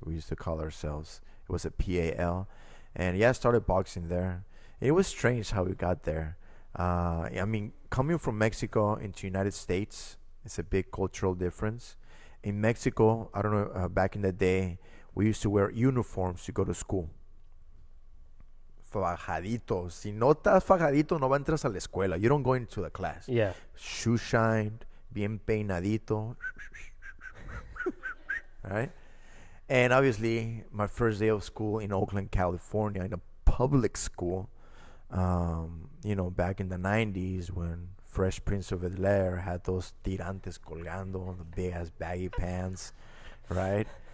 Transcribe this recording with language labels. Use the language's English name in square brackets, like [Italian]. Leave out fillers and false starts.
[English] We used to call ourselves. It was a PAL, and yeah, I started boxing there. It was strange how we got there. I mean, coming from Mexico into United States, it's a big cultural difference. In Mexico, I don't know, back in the day, we used to wear uniforms to go to school. [Spanish] Fajadito. Si no estás fajadito, no entras a la escuela. [English] You don't go into the class. Yeah. Shoe shined, bien peinadito. Right? And obviously, my first day of school in Oakland, California, in a public school, you know, back in the 90s when Fresh Prince of Bel-Air had those tirantes colgando, the big ass baggy pants, right?